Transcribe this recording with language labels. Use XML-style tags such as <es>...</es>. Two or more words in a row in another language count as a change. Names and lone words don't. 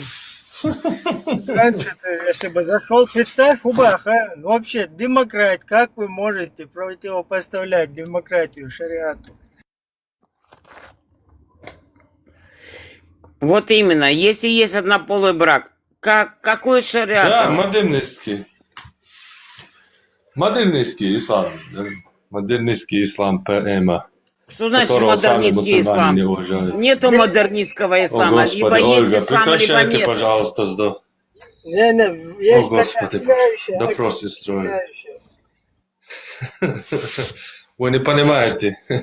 <ru>Раньше ты, если бы зашел, представь, Убах, ну, вообще, демократ, как вы можете противопоставлять демократию шариату? Вот именно, если есть однополый брак, какой шариат? Да, модернистский. Модернистский ислам. Модернистский ислам ПМ. Что значит модернистский ислам? Нету модернистского ислама. Господи, либо Ольга, есть ислам, прекращайте, либо нет. пожалуйста, Не, есть Господи, такая допросы строят. Вы не понимаете.</ru>